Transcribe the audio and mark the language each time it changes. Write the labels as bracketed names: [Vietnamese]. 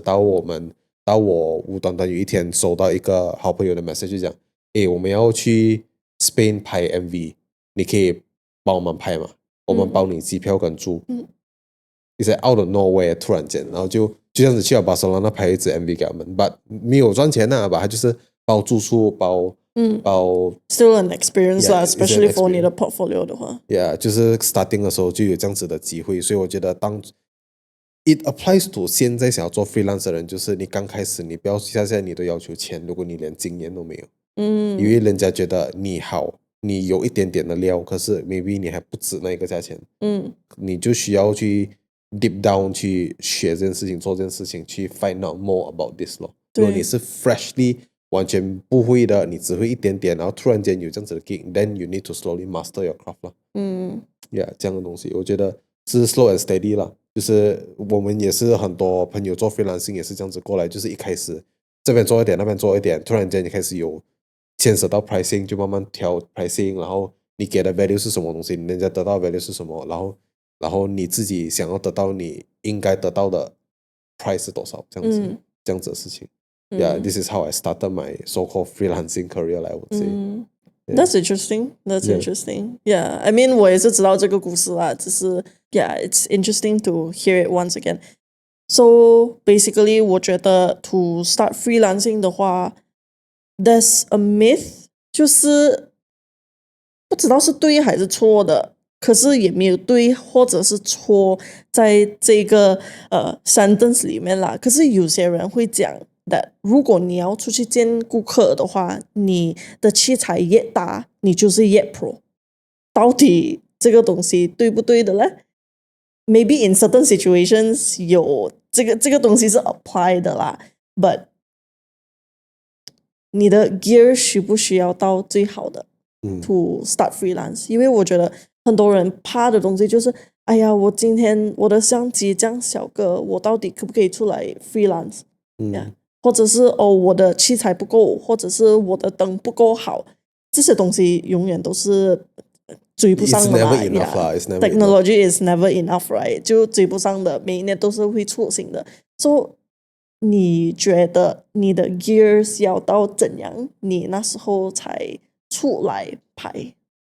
[Chinese] 到我无端端有一天收到一个好朋友的 message， 就讲，我们要去 Spain 拍 MV， 你可以帮我们拍吗？我们包你机票跟住。你在 [English] out of nowhere [Chinese] 突然间，然后就这样子去了巴塞罗那拍一支 MV 给他们，but 没有赚钱啊，他就是包住宿包 [English] still an experience 啦，especially for 你的 portfolio 的话。 [Chinese] 就是 starting 的时候就有这样子的机会，所以我觉得 [English] it applies to [Chinese] 现在想要做 freelance 的人，就是你刚开始你不要现在你都要求钱，如果你连经验都没有，因为人家觉得你好，你有一点点的料，可是 maybe 你还不止那个价钱，你就需要去 [English] deep down [Chinese] 去学这件事情，做这件事情，去 [English] find out more about this [Chinese] 咯。如果你是 freshly 完全不会的，你只会一点点，然后突然间有这样子的 gig， [English] then you need to slowly master your craft [Chinese] 了。这样的东西，我觉得是 [English] slow and steady [Chinese] 啦。就是我们也是很多朋友做 freelancing 也是这样子过来，就是一开始这边做一点，那边做一点，突然间你开始有牵涉到 pricing， 就慢慢调 pricing， 然后你给的 value 是什么东西，人家得到的 value 是什么，然后你自己想要得到你应该得到的 price 是多少，这样子的事情。 [English] this is how I started my so-called freelancing career, I would say. That's interesting. That's interesting. Yeah, I mean [Chinese] 我也是知道这个故事啦，只是 [English] it's interesting to hear it once again. So basically [Chinese] 我觉得 [English] to start freelancing [Chinese] 的话 [English] there's a myth， [Chinese] 就是不知道是对还是错的，可是也没有对或者是错在这个sentence 里面啦。可是有些人会讲的，如果你要出去见顾客的话，你的器材越大，你就是越 pro。到底这个东西对不对的呢？ [English] Maybe in certain situations [Chinese] 有这个东西是 apply 的啦 ，but 你的 gear 需不需要到最好的？ [English] to start freelance， [Chinese] 因为我觉得很多人怕的东西就是，哎呀，我今天我的相机这样小个，我到底可不可以出来 freelance？或者是我的器材不够，或者是我的灯不够好，这些东西永远都是追不上 [English] It's [Chinese] 的嘛 [English] never enough 啦 It's never Technology is never enough, right? [Chinese] 就追不上的，每一年都是会出新的。So 你觉得你的 gears 要到怎样，你那时候才出来拍？